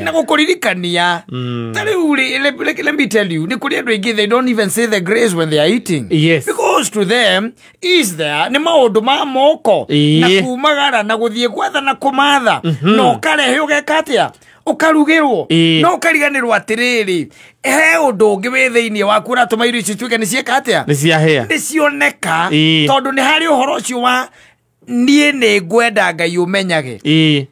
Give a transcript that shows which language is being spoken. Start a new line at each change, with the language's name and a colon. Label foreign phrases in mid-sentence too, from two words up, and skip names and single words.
Kikuyu: Na gukuririkania.
English: Let me tell you, they don't even say the grace when they are eating. Yes. Because to them, is there
Kikuyu: ni maundu ma moko na kumagara na guthie gwatha na kumatha no karehe ugekatia ukarugirwo no ukariganirwo atiriri he undu ungi wi thiini waku uratuma irio icio tuike ni ciekatia ni ciahia ni cioneka tondu ni hari uhoro ucio wa nie ni ngwenda Ngai umenyage.